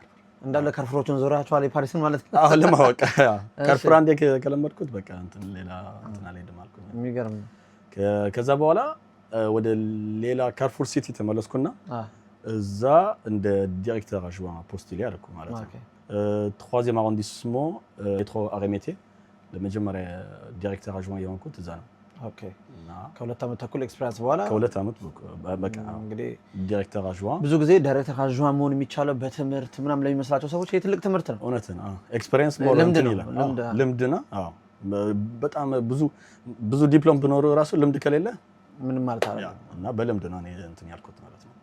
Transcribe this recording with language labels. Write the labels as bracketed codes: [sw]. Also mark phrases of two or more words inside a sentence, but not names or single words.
[am] እንዳለ ካርፉሮቹን ዞራቸዋል የፓሪስን ማለት ነው? አዎ ለማወቅ ካርፉር አንዴ ከለመድኩት በቃ እንትን ሌላ እንትን አልሄድም አልኩኝ። የሚገርም ነው። ከዛ በኋላ ወደ ሌላ ካርፉር ሲቲ ተመለስኩና እዛ እንደ [fr] directeur adjoint [am] ፖስት ላይ አደረኩ ማለት ነው። [fr] 3e arrondissement métro [am] አሬሜቴ ለመጀመሪያ [fr] directeur adjoint [am] የሆንኩት እዛ ነው። ኦኬ እና ከ2 አመት ተኩል ኤክስፒሪየንስ በኋላ ከ2 አመት በቃ እንግዲህ [fr] directeur adjoint [am] ብዙ ጊዜ [fr] directeur adjoint [am] መሆን የሚቻለው በትምህርት ምናምን ለሚመስላቸው ሰዎች ይሄ ትልቅ ትምህርት ነው። እውነት ነው። [en] experience more [am] እንትን ይላል። ልምድ ነው። አዎ በጣም ብዙ ዲፕሎም ቢኖር ራሱ ልምድ ከሌለ ምንም ማለት አይደለም እና በልምድ ነው እኔ እንትን ያልኩት ማለት ነው።